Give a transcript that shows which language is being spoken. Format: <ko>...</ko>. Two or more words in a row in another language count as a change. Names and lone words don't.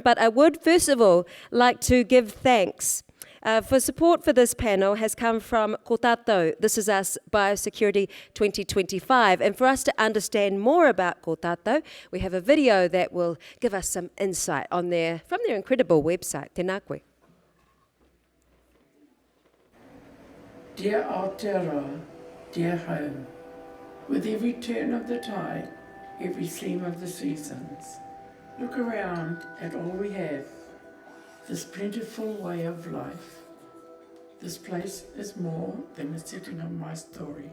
<en>But I would first of all like to give thanks for support for this panel has come from Ko Tātou. This is us, Biosecurity 2025. And for us to understand more about Ko Tātou, we have a video that will give us some insight on from their incredible website.</en> <mi>Tēnā koe.</mi> <en>Dear Aotearoa, dear home, with every turn of the tide, every seam of the seasons, look around at all we have, this plentiful way of life. This place is more than a setting of my story.</en>